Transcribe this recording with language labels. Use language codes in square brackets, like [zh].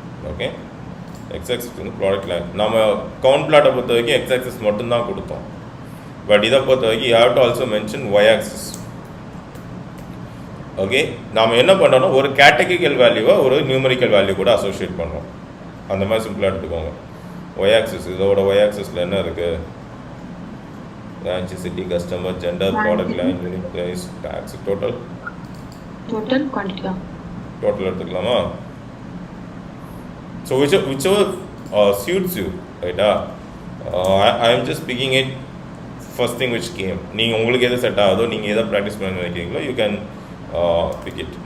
[ta] Okay, x axis வந்து product line. நம்ம count பிளாட்டை பொறுத்த வரைக்கும் x axis மட்டும்தான் கொடுத்தோம். பட் இதை பொறுத்த வரைக்கும் [en] you have to also mention y axis. [ta] Okay, நாம் என்ன பண்ணுறோன்னா ஒரு கேட்டகரிக்கல் வேல்யூவை ஒரு நியூமரிக்கல் வேல்யூ கூட அசோசியேட் பண்ணுறோம். அந்த மாதிரி சிம்பிளாக எடுத்துக்கோங்க. ஒய் ஆக்சிஸ், இதோட ஒய் ஆக்சிஸில் என்ன இருக்குது, branch, city, customer, gender, product line, unit price, tax, total quantity, total எடுத்துக்கலாமா? [en] So whichever suits you, ரைட்டா? I am just picking it first thing which came. [ta] நீங்கள் உங்களுக்கு எது செட் ஆகுதோ, நீங்கள் எதை ப்ராக்டிஸ் பண்ண நினைக்கிறீங்களோ [en] You can pick it.